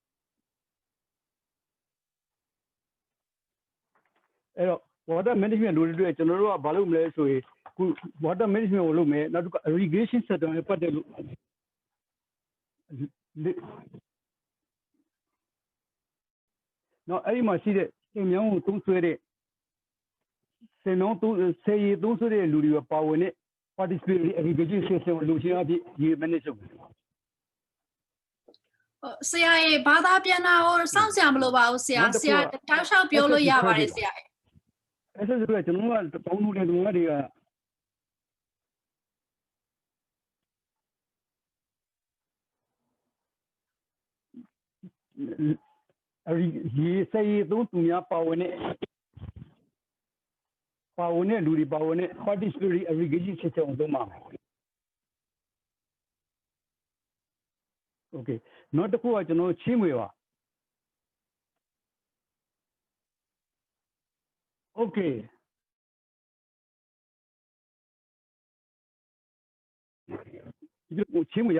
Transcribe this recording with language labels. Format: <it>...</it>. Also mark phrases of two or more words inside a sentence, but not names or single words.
<my>အဲ့တော့</my> <en>water management</en> <my>လို့တွေ့ကျွန်တော်တို့ကဘာလုပ်မလဲဆိုရင်ခု</my> <en>water management</en> <my>ကိုလုပ်မယ်နောက်တစ်ခါ</my> <en>irrigation sector</en> <my>နဲ့ပတ်သက်လို့နော်အဲ့ဒီမှာရှိတဲ့စင်မြောင်းကိုသုံးဆွဲတဲ့စင်မြောင်းဆေးရည်သုံးဆွဲတဲ့လူတွေပါဝင်တဲ့</my> <en>participatory irrigation system</en> <my>ကိုလူချင်းအဖြစ်ဒီ manage လုပ်မယ် ဆရာရဲ့ဘာသာပြန်တာကိုစောင့်ဆရာမလို့ပါဘူးဆရာတောက်လျှောက်ပြောလို့ရပါတယ်ဆရာ အဲ့ဒါဆိုတော့ကျွန်တော်ကတောင်းလို့တဲ့သူတွေကဒီစေးသုံးသူများပါဝင်တဲ့လူတွေပါဝင်တဲ့</my> <en>participatory irrigation system</en> <my>ကိုသုံးပါမယ် Okay နောက်တစ်ခုကကျွန်တော်ချင်းမွေပါ Okay ဒီချင်းမွေရ</my>